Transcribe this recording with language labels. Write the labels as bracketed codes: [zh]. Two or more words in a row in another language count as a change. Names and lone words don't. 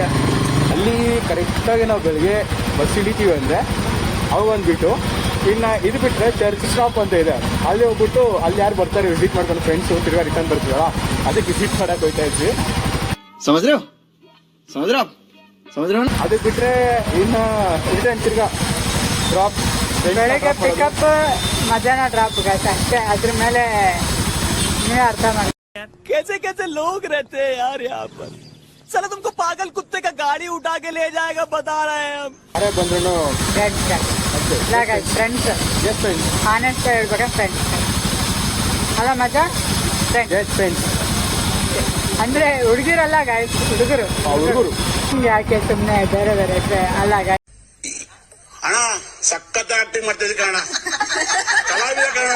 [kn] ಅಲ್ಲಿ ಕರೆಕ್ಟಾಗಿ ನಾವು ಬೆಳಿಗ್ಗೆ ಬಸ್ ಹಿಡಿತೀವಿ ಅಂದರೆ ಅವು ಬಂದ್ಬಿಟ್ಟು ಇನ್ನು ಇದು ಬಿಟ್ಟರೆ ಚರ್ಚ್ ಸ್ಟಾಪ್ ಅಂತ ಇದೆ, ಅಲ್ಲಿ ಹೋಗ್ಬಿಟ್ಟು ಅಲ್ಲಿ ಯಾರು ಬರ್ತಾರೆ ವಿಸಿಟ್ ಮಾಡ್ಕೊಂಡು ಫ್ರೆಂಡ್ಸು ತಿರ್ಗಾ ರಿಟರ್ನ್ ಬರ್ತೀವಲ್ಲ, ಅದಕ್ಕೆ ವಿಸಿಟ್ ಮಾಡಕ್ಕೆ ಹೋಗ್ತಾ ಇದ್ವಿ. ಸಮುದ್ರ ಅದಕ್ಕೆ ಬಿಟ್ಟರೆ ಇನ್ನು ರಿಟರ್ನ್ ತಿರ್ಗಾ ಡ್ರಾಪ್, ಬೆಳಗ್ಗೆ ಪಿಕಪ್, ಮಧ್ಯಾಹ್ನ [en] drop guys [kn] ಅಷ್ಟೇ. ಅದ್ರ ಮೇಲೆ ನೀವೇ ಅರ್ಥ ಮಾಡಿ. [hi] कैसे लोग रहते हैं यार यहाँ पर. साला तुमको पागल कुत्ते का गाड़ी उठा के ले जाएगा बता रहे हैं हम. [kn] ಯಾರೇ ಬಂದ್ರು [en] friends honest [kn] ಹೇಳ್ಬೇಕ. ಫ್ರೆಂಡ್ಸ್ ಅಲ್ಲ ಮಜಾ, ಫ್ರೆಂಡ್ಸ್ ಅಂದ್ರೆ ಹುಡುಗಿರಲ್ಲ ಗಾಯ್ಸ್, ಹುಡುಗರು. ಯಾಕೆ ಸುಮ್ನೆ ಬೇರೆ ಅಲ್ಲ ಗಾಯ್ಸ್. ಅಣ್ಣ ಸಖತ್ ಆಕ್ಟಿಂಗ್ ಮಾಡ್ತಿದ್ದೆ ಕಣ, ಕಲಾವಿದ ಕಣ.